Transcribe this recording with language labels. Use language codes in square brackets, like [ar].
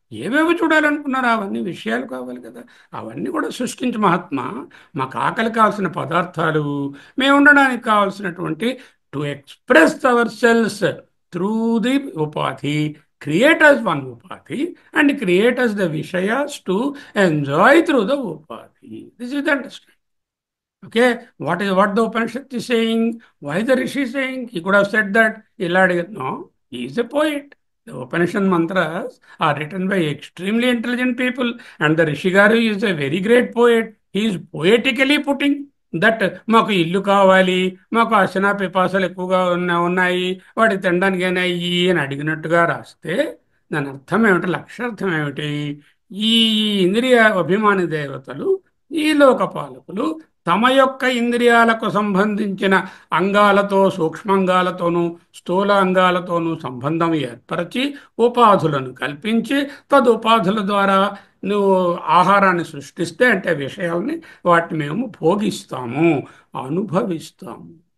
[te] ఏవేవి చూడాలనుకున్నారో అవన్నీ విషయాలు కావాలి కదా. అవన్నీ కూడా సృష్టించి మహాత్మా మాకు ఆకలి కావాల్సిన పదార్థాలు, మేము ఉండడానికి కావాల్సినటువంటి [en] To express ourselves through the ఉపాధి, create us one upati and create us the vishayas to enjoy through the upati. This is the understanding. Okay, what the Upanishad is saying? Why the Rishi is saying? He could have said that Illadi. No, he is a poet. The Upanishad mantras are written by extremely intelligent people, and the Rishigaru is a very great poet. He is poetically putting that [te] మాకు ఇల్లు కావాలి, మాకు అర్చనా పిపాసలు ఎక్కువగా ఉన్నాయి, వాటి తినడానికైనా ఇయ్యి అని అడిగినట్టుగా రాస్తే దాని అర్థం ఏమిటి? లక్ష్యార్థం ఏమిటి? ఈ ఇంద్రియ అభిమాని దేవతలు, ఈ లోకపాలకులు తమ యొక్క ఇంద్రియాలకు సంబంధించిన అంగాలతో, సూక్ష్మంగాలతోనూ స్థూల అంగాలతోనూ సంబంధం ఏర్పరిచి ఉపాధులను కల్పించి తదుపాధుల ద్వారా నువ్వు ఆహారాన్ని సృష్టిస్తే అంటే విషయాల్ని, వాటిని మేము భోగిస్తాము, అనుభవిస్తాము.